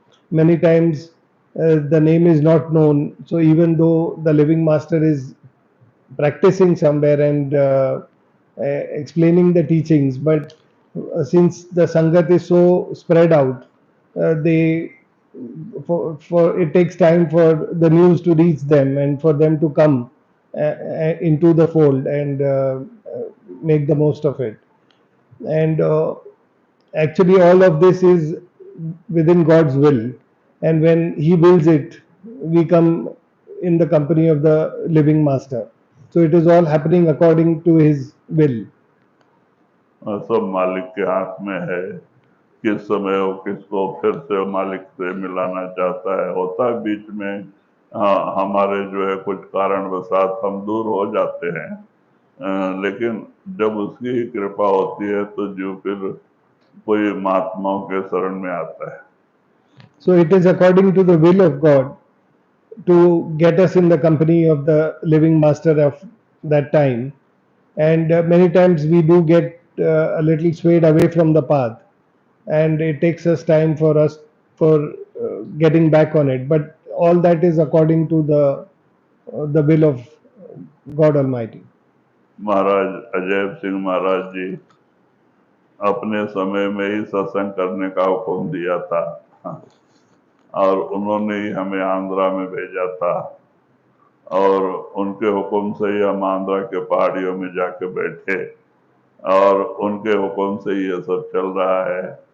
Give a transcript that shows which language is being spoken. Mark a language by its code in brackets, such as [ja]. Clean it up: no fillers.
[en] Many times the name is not known, so even though the living master is practicing somewhere and explaining the teachings, but since the sangat is so spread out, they for it takes time for the news to reach them and for them to come into the fold and make the most of it. And actually all of this is within God's will, and when He wills it, we come in the company of the living master. So it is all happening according to His will. [hi] सब मालिक के हाथ में है, किस समय वो किसको फिर से मालिक से मिलाना चाहता है। होता है बीच में, हमारे जो है कुछ कारणवशात हम दूर हो जाते हैं, लेकिन जब उसकी ही कृपा होती है तो जीव फिर कोई महात्माओं के शरण में आता है। [en] So it is according to the will of God to get us in the company of the living master of that time, and many times we do get a little swayed away from the path, and it takes us time for us for getting back on it, but all that is according to the will of God Almighty. [hi] महाराज अजैब सिंह महाराज जी अपने समय में ही सत्संग करने का हुक्म दिया था, और उन्होंने ही हमें आंध्रा में भेजा था, और उनके हुक्म से ही हम आंध्रा के पहाड़ियों में जाके बैठे, और उनके हुक्म से ये सब चल रहा है।